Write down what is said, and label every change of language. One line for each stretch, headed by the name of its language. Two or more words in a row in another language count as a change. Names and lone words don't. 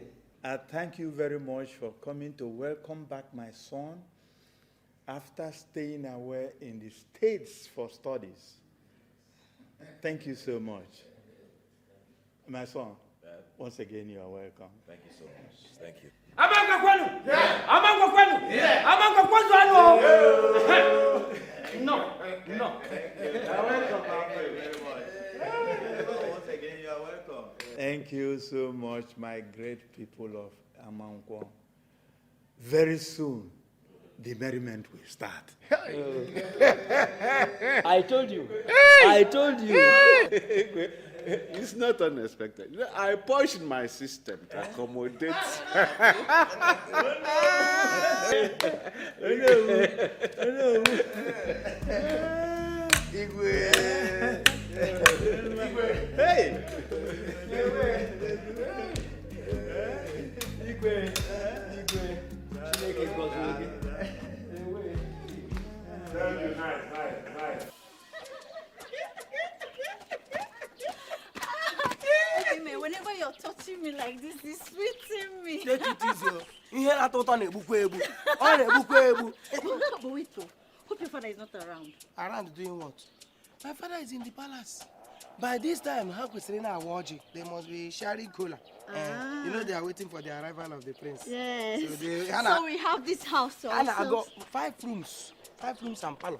English: I thank you very much for coming to welcome back my son after staying away in the States for studies. Thank you so much. My son, once again, you are welcome. Thank you so much. Thank you.
Igbo: Amanga kwenu? Yeah. Amanga kwenu? Yeah. Amanga kwanza ano?
English: No. You are welcome. Thank you very much. Once again, you are welcome. Thank you so much, my great people of Amankwo. Very soon, the merriment will start. I told you. I told you. It's not unexpected. I pushed my system to accommodate. Igwe. Hey. Igwe. Nice. Whenever you're touching me like this, it's sweeting me. Take it easy.
Igbo: Ihe atụtọ na-egbukwa egbu. Ọ na-egbukwa egbu.
English: But wait, hope your father is not around. Around doing what? My father is in the palace. By this time, how could Serena Awoji? They must be sharing cola. You know they are waiting for the arrival of the prince. Yes. So, so we have this house also. Anna, I got 5 rooms. 5 rooms and parlor.